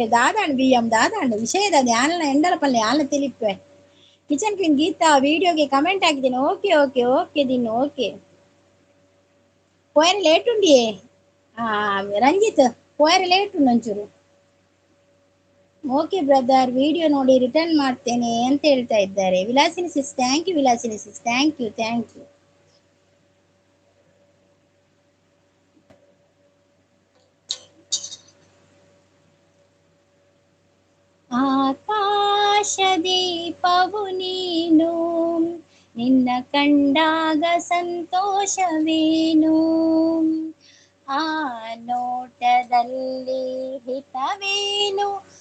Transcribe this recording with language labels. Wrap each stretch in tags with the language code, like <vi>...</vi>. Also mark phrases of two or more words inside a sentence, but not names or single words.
<tcy>ದಾದಾಂಡು BM ದಾದಾಂಡು ವಿಷಯದ ಯಾನನ ಎಂಡಲ ಪಲ್ಲೆ ಯಾನ ತಿಳಿಪ್ಪೆ.</tcy> <kn>ಕಿಚನ್ ಕ್ವೀನ್ ಗೀತಾ ವಿಡಿಯೋಗೆ ಕಮೆಂಟ್ ಹಾಕಿದ್ದೇನೆ.</kn> <en>okay okay okay ದಿನ್ okay.</en> <tcy>ಪೋಯರ್ ಲೇಟ್ ಉಂಡಿಯೇ ರಂಜಿತ್, ಪೋಯರ್ ಲೇಟ್ ಉಂಡು ಒಂಚೂರು.</tcy> <kn>ಓಕೆ ಬ್ರದರ್, ವಿಡಿಯೋ ನೋಡಿ ರಿಟರ್ನ್ ಮಾಡ್ತೇನೆ ಅಂತ ಹೇಳ್ತಾ ಇದ್ದಾರೆ. ವಿಲಾಸಿನಿ ಸಿಸ್,</kn> <en>thank you.</en> <kn>ವಿಲಾಸಿನಿ ಸಿಸ್,</kn> <en>thank you, thank you.</en> <kn>ಆಕಾಶ ದೀಪವು ನೀನು, ನಿನ್ನ ಕಂಡಾಗ ಸಂತೋಷವೇನು, ಆ ನೋಟದಲ್ಲಿ ಹಿತವೇನು,</kn>